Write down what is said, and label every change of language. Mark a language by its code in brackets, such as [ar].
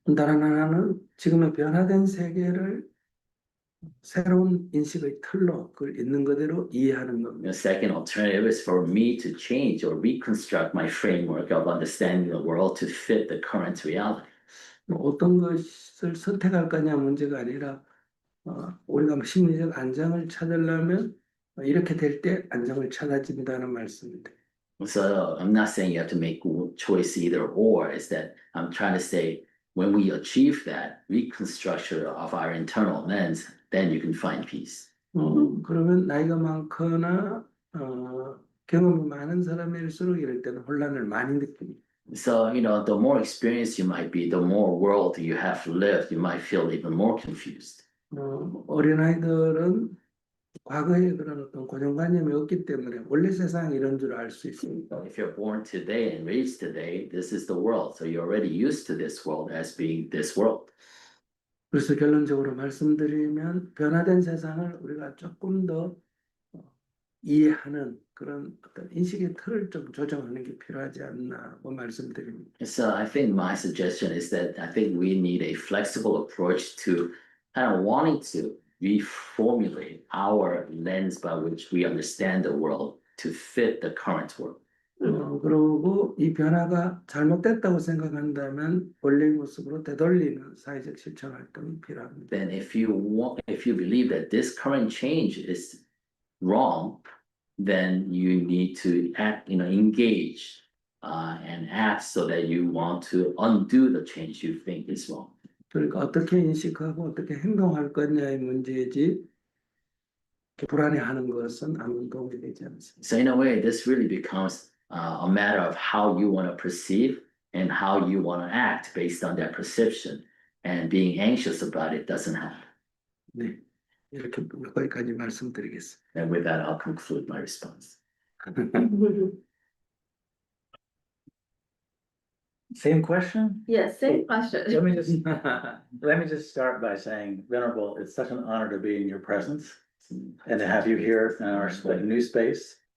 [ko] 다른 하나는 지금의 변화된 세계를 새로운 인식의 틀로 그걸 있는 그대로 이해하는 겁니다. [en] The second alternative is for me to change or reconstruct my framework of understanding the world to fit the current reality. [ko] 어떤 것을 선택할 거냐 문제가 아니라 우리가 심리적 안정을 찾으려면 이렇게 될 때 안정을 찾아진다는 말씀입니다. [en] So I'm not saying you have to make a choice either or. Is that I'm trying to say when we achieve that reconstruction of our internal lens, then you can find peace. [ko] 그러면 나이가 많거나 경험이 많은 사람일수록 이럴 때는 혼란을 많이 느낍니다. [en] So, the more experienced you might be, the more world you have lived, you might feel even more confused. [ko] 어린아이들은 과거에 그런 어떤 고정관념이 없기 때문에 원래 세상이 이런 줄 알 수 있습니다. [en] If you're born today and raised today, this is the world. So you're already used to this world as being this world. [ko] 그래서 결론적으로 말씀드리면 변화된 세상을 우리가 조금 더 이해하는 그런 어떤 인식의 틀을 좀 조정하는 게 필요하지 않나고 말씀드립니다. [en] So I think my suggestion is that I think we need a flexible approach to kind of wanting to reformulate our lens by which we understand the world to fit the current world. [ko] 그리고 이 변화가 잘못됐다고 생각한다면 원래의 모습으로 되돌리는 사회적 실천 활동이 필요합니다. [en] Then if you believe that this current change is wrong, then you need to act, engage and act so that you want to undo the change you think is wrong. [ko] 그러니까 어떻게 인식하고 어떻게 행동할 거냐의 문제이지 불안해하는 것은 아무 도움이 되지 않습니다. [en] So in a way, this really becomes a matter of how you want to perceive and how you want to act based on that perception. And being anxious about it doesn't help. [ko] 네, 이렇게 거기까지 말씀드리겠습니다. [en] And with that, I'll conclude my response. Same question? Yes, same Let question. me just start by saying, Venerable, it's such an honor to be in your presence and to have you here in our new space.